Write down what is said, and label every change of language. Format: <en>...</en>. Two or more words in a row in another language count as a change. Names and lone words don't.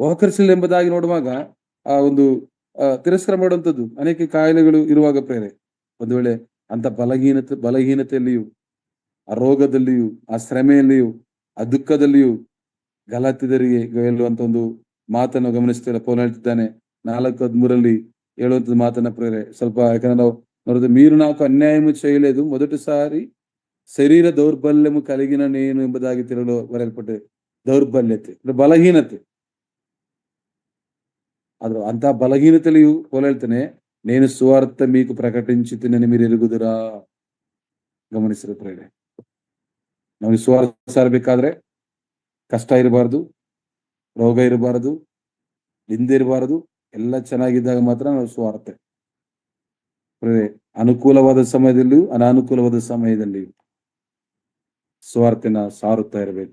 <kn>ವಾಕರ್ಸಿಲ್ ಎಂಬುದಾಗಿ ನೋಡುವಾಗ ಆ ಒಂದು ತಿರಸ್ಕಾರ ಮಾಡುವಂಥದ್ದು ಅನೇಕ ಕಾಯಿಲೆಗಳು ಇರುವಾಗ ಪ್ರೇರೆ ಒಂದು ವೇಳೆ ಅಂತ ಬಲಹೀನತೆಯಲ್ಲಿಯೂ ಆ ರೋಗದಲ್ಲಿಯೂ ಆ ಶ್ರಮೆಯಲ್ಲಿಯೂ ಆ ದುಃಖದಲ್ಲಿಯೂ ಗಲಾತಿದರಿಗೆ ಹೇಳುವಂತ ಒಂದು ಮಾತನ್ನು ಗಮನಿಸ್ತೇವೆ. ಪೌಲ ಹೇಳ್ತಿದ್ದಾನೆ 4:13 ಹೇಳುವಂಥದ್ದು ಮಾತನ್ನ ಪ್ರೇರೆ ಸ್ವಲ್ಪ ಯಾಕಂದ್ರೆ ನಾವು ನೋಡಿದ್ರೆ</kn> <te>మీరు నాకు అన్యాయము చేయలేదు మొదటిసారి శరీర దౌర్బల్యము కలిగిన నేను</te> <kn>ಎಂಬುದಾಗಿ ತಿರುಳು ಬರೆಯಲ್ಪಟ್ಟೆ. ದೌರ್ಬಲ್ಯತೆ ಬಲಹೀನತೆ ಆದ್ರೂ ಅಂತ ಬಲಹೀನತೆಯಲ್ಲಿಯೂ ಪೌಲ ಹೇಳ್ತಾನೆ</kn> <te>నేను సువార్త మీకు ప్రకటించితినని మీరు ఎరుగుదురా.</te> <kn>ಗಮನಿಸಿದ ಪ್ರೇರೆ ನಾವು ಸುವಾರ್ತೆ ಸಾರಬೇಕಾದ್ರೆ ಕಷ್ಟ ಇರಬಾರ್ದು, ರೋಗ ಇರಬಾರದು, ನಿಂದೆ ಇರಬಾರದು. ಎಲ್ಲ ಚೆನ್ನಾಗಿದ್ದಾಗ ಮಾತ್ರ ನಾವು ಸುವಾರ್ತೆ ಪ್ರೇರೆ ಅನುಕೂಲವಾದ ಸಮಯದಲ್ಲಿಯೂ ಅನಾನುಕೂಲವಾದ ಸಮಯದಲ್ಲಿಯೂ ಸುವಾರ್ತೆನ ಸಾರುತ್ತಾ ಇರಬೇಕು.</kn>